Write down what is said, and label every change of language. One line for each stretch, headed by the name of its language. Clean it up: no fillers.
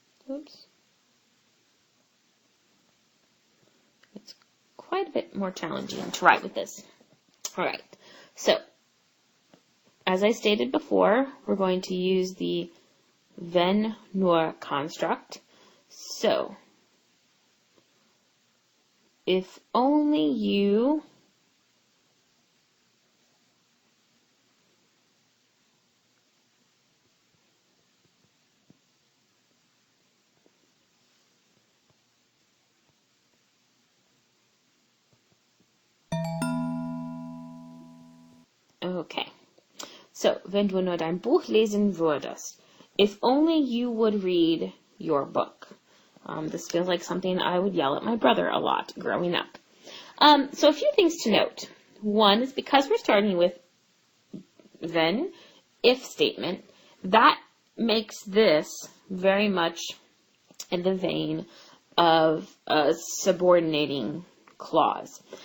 English: Oops. It's quite a bit more challenging to write with this. All right, so as I stated before, we're going to use the wenn nur construct. So, if only you Okay, so,
German: wenn du nur dein Buch lesen würdest.
English: If only you would read your book. This feels like something I would yell at my brother a lot growing up. So a few things to note. One is because we're starting with wenn, if statement, that makes this very much in the vein of a subordinating clause.